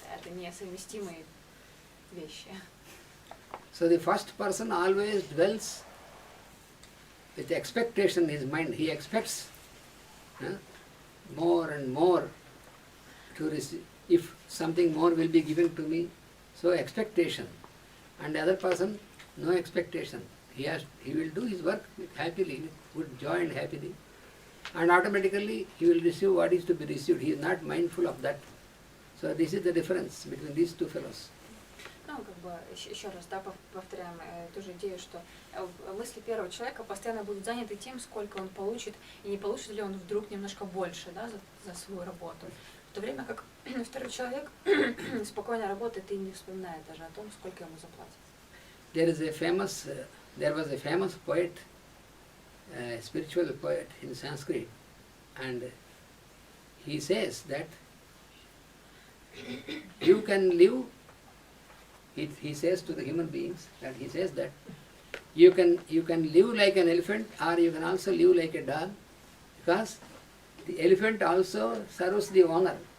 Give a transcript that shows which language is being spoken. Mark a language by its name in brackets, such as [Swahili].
[Russian] Это несовместимые вещи. [English] So the first person always dwells with expectation in his mind. He expects more and more to receive. If something more will be given to me, so expectation. And the other person, no expectation. He will do his work happily, with good joy and happily. And automatically he will receive what is to be received. He is not mindful of that. So this is the difference between these two fellows. [Russian] Еще раз, повторяем ту же идею, что мысли первого человека постоянно будут заняты тем, сколько он получит, и не получит ли он вдруг немножко больше, за свою работу. В то время как второй человек спокойно работает и не вспоминает даже о том, сколько ему заплатят. [English] There was a famous poet, spiritual poet in Sanskrit, and he says that you can live. He says to the human beings that you can live like an elephant, or you can also live like a dog, because the elephant also serves the owner.